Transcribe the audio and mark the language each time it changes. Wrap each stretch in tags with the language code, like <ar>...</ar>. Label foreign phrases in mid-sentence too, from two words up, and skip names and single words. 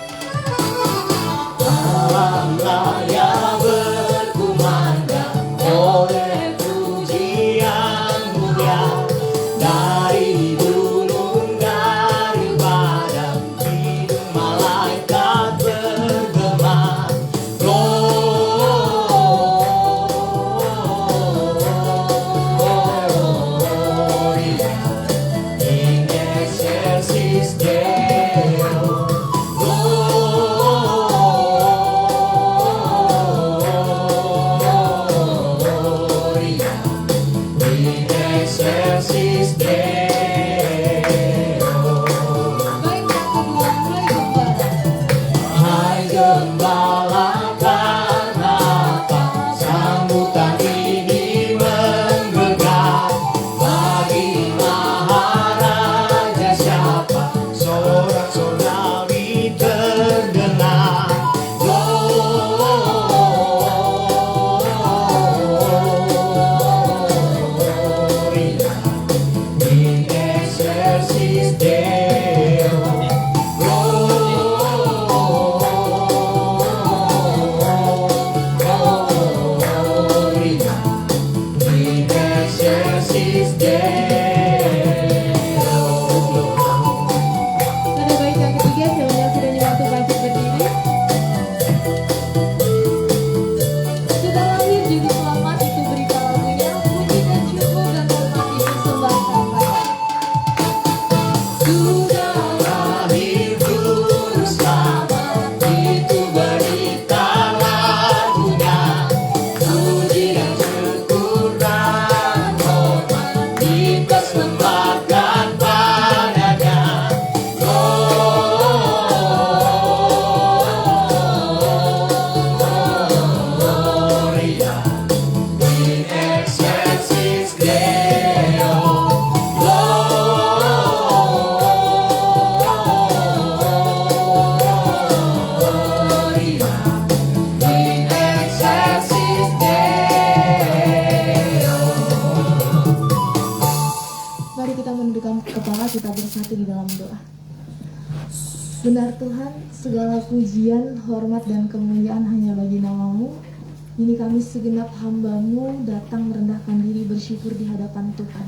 <id>Alam raya berkumandang oleh pujian mulia dari gunung, dari padang kidung malaikat bergema.</id> <la>Gloria in excelsis Deo. Gloria in excelsis Deo.</la> <id>Baik, yang kedua, mulai gembala. Hai gembala, karena apa sambutan ini menggegah? Bagi Maharaja siapa sorak sorgawi terdengar?</id> <la>Gloria in excelsis Deo. Gloria in excelsis Deo.</la> <id>Tanda baik yang ketiga, saya menyaksikan waktu bangkit berdiri. Sudah lahir juru selamat, itu berita lagunya. Puji dan syukur dan hormat dipersembahkan pada Sudah lahir juru selamat, itu berita lagunya. Puji dan syukur dan hormat dipersembahkan padanya.</id> <la>Gloria in excelsis Deo. Gloria in excelsis Deo.</la> <id>Mari kita menundukkan kepala, kita bersatu di dalam doa. Benar Tuhan, segala pujian, hormat, dan kemuliaan hanya bagi nama-Mu. Ini kami segenap hamba-Mu datang merendahkan diri bersyukur di hadapan Tuhan.</id>